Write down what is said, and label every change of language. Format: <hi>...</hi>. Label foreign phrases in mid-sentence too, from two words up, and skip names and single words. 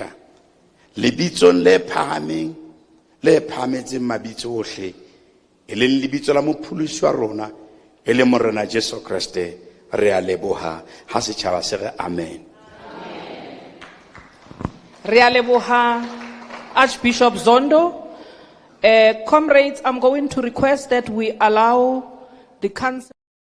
<st>Lebitsong le phahameng, le phahametseng mabitso ohle, e leng lebitso la mopholosi wa rona, e le Morena Jesu Kriste, re a leboha. Ha setjhaba se re amen. Re a leboha Archbishop Zondo.</st> <en>Comrades, I'm going to request that we allow the council</en>